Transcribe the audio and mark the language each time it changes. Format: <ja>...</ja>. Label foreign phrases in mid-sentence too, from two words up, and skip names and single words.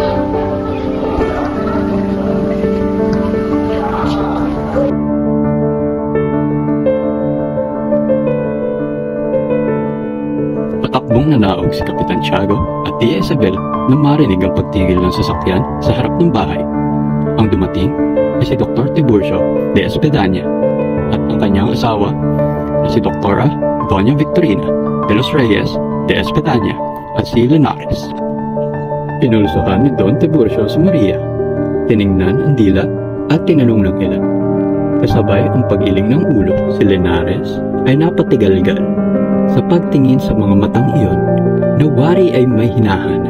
<tl>Patakbong nanaog si Kapitan Tiago at Tia Isabel nang marinig ang pagtigil ng sasakyan sa harap ng bahay. Ang dumating ay si Dr. Tiburcio de Espadaña at ang kanyang asawa na si Dra. Doña Victorina de los Reyes de Espadaña at si Linares. Pinulsuhan ni Don Tiburcio si Maria, tiningnan ang dila at tinanong ng ilan. Kasabay ang pag-iling ng ulo, si Linares ay napatigalgal sa pagtingin sa mga matang iyon na wari ay may hinahanap.</tl>